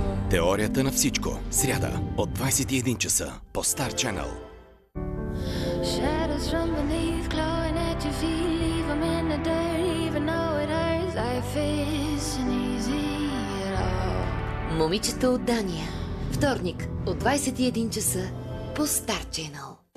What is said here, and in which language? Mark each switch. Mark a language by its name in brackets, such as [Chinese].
[Bulgarian] Теорията на всичко. Сряда от 21 часа по Star Channel. [English] Shadows from beneath glowing at your feet, leave them in the dirt, even though it hurts. Life isn't easy at all. [Bulgarian] Момичето от Дания. Вторник от 21 часа по Star Channel.